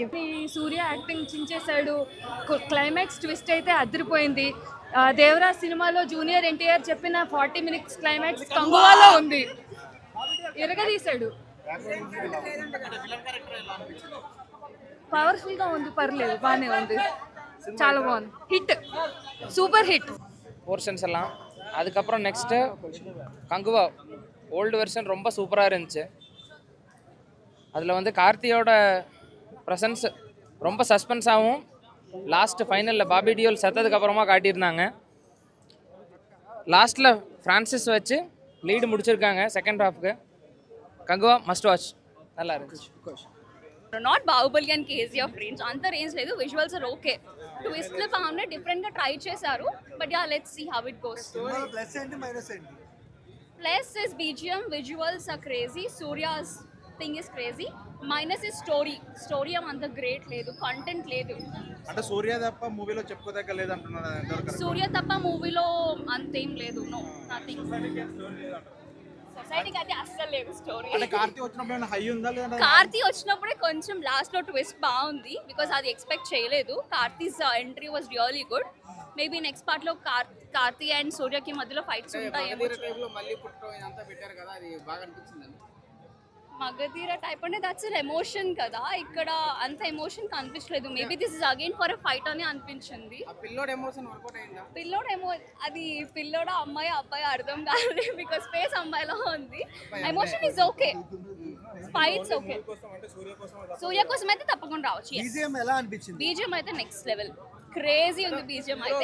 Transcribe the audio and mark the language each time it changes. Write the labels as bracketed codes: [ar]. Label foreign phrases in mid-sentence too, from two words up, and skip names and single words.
[te] సూర్య యాక్టింగ్ చించేశాడు [en] climax twist [te] అయితే అదిరిపోయింది దేవరాజ్ సినిమాలో జూనియర్ ఎన్టీఆర్ చెప్పిన 40 minutes క్లైమాక్స్ కంగువాలో ఉంది ఎరగదీశాడు. పవర్ఫుల్ గా ఉంది, పర్లేదు, బాగానే ఉంది, చాలా బాగుంది. [en] hit, super hit. [ta] போர்ஷன்ஸ் எல்லாம். அதுக்கப்புறம் நெக்ஸ்ட்டு கங்குவா [en] old version [ta] ரொம்ப சூப்பராக இருந்துச்சு. அதில் வந்து கார்த்தியோட ப்ரெசன்ஸ் ரொம்ப சஸ்பென்ஸாகவும் [en] last final [ta] பாபி டியோல் செத்ததுக்கப்புறமா காட்டியிருந்தாங்க. லாஸ்ட்டில் ஃப்ரான்சிஸ் வச்சு லீடு முடிச்சிருக்காங்க [en] second half. [ta] கங்குவா [en] must watch, [ta] நல்லா இருந்துச்சு. [en] not Baahubali and KGF range [te] అంత రేంజ్ లేదు. [en] visuals are okay. [te] ట్విస్ట్లు బాగున్నా డిఫరెంట్ గా ట్రై చేశారు. [en] but ya let's see how it goes. [te] ప్లస్ ఏంటి మైనస్ ఏంటి? [en] plus is BGM, visuals are crazy, Surya's thing is crazy. minus is story [te] అంత గ్రేట్ లేదు, కంటెంట్ లేదు. అంటే సూర్య తప్ప మూవీలో చెప్పుకోదగ్గ లేదు అంటున్నారు. సూర్య తప్ప మూవీలో అంతేం లేదు, [en] no nothing. [te] సొసైటీకి అయితే అస్సలు లేదు స్టోరీ. అంటే కార్తీ వచ్చినప్పుడు హై ఉందా లేదా? కార్తీ వచ్చినప్పుడే కొంచెం లాస్ట్ లో ట్విస్ట్ బాగుంది, బికాస్ అది ఎక్స్పెక్ట్ చేయలేదు. [en] Karthi's entry was really good. [te] మేబీ [en] next part [te] లో కార్తీ అండ్ సూర్యకి మధ్యలో ఫైట్స్ ఉంటాయేమో. మగధీర టైప్ అంటే [en] that's an emotion [te] కదా, ఇక్కడ అంత ఎమోషన్ కనిపించలేదు. [en] maybe this is again for a fight [te] అని అనిపించింది. అది పిల్లోడ అమ్మాయి అబ్బాయి అర్థం కాదు, [en] because face [te] అమ్మాయిలో ఉంది. [en] emotion is okay, fights okay. [te] సూర్య కోసం అయితే తప్పకుండా రావచ్చు. బీజిఎం ఎలా అనిపించింది? బీజిఎం అయితే [en] next level, [te] క్రేజీ ఉంది బీజిఎం అయితే.